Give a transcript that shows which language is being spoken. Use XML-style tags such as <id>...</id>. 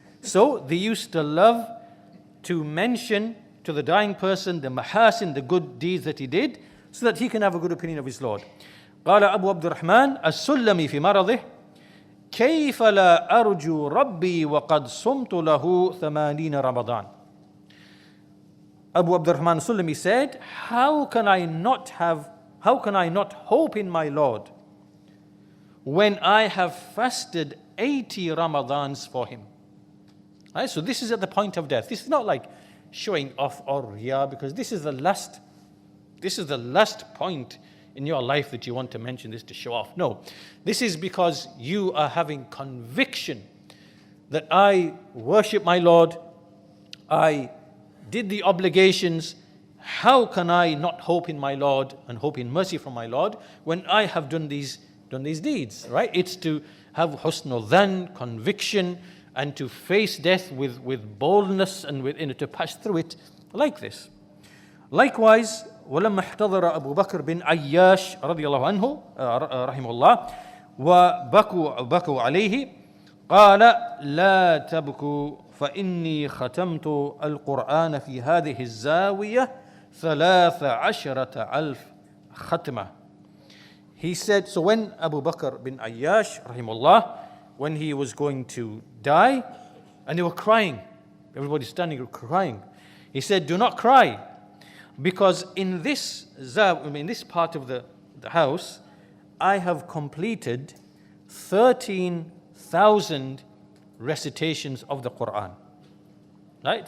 <en>So they used to love to mention to the dying person the mahasin, the good deeds that he did, so that he can have a good opinion of his Lord.</en> <ar>قال أبو عبد الرحمن السلمي في مرضه كيف لا أرجو ربي وقد صمت له 80 رمضان.</ar> <en>Abu Abd al-Rahman Sulami said, how can I not hope in my Lord when I have fasted 80 Ramadans for him? Right? So this is at the point of death. This is not like showing off or riyah, because this is the last this is the last point in your life that you want to mention this to show off. No, this is because you are having conviction that I worship my Lord, I did the obligations. How can I not hope in my Lord and hope in mercy from my Lord when I have done these deeds, right? It's to have husnul dhan, conviction, and to face death with boldness and to pass through it like this. Likewise,</en> <ar>ولما احتضر أبو بكر بن عياش رضي الله عنه رحمه الله وبكوا عليه قال لا تبكوا فإني ختمت القرآن في هذه الزاوية 13,000 ختمة.</ar> <en>He said, so when Abu Bakr bin Ayyash, rahimahullah, when he was going to die, and they were crying, everybody standing crying, he said, do not cry, because in this part of the house, I have completed 13,000 recitations of the Quran. Right?</en>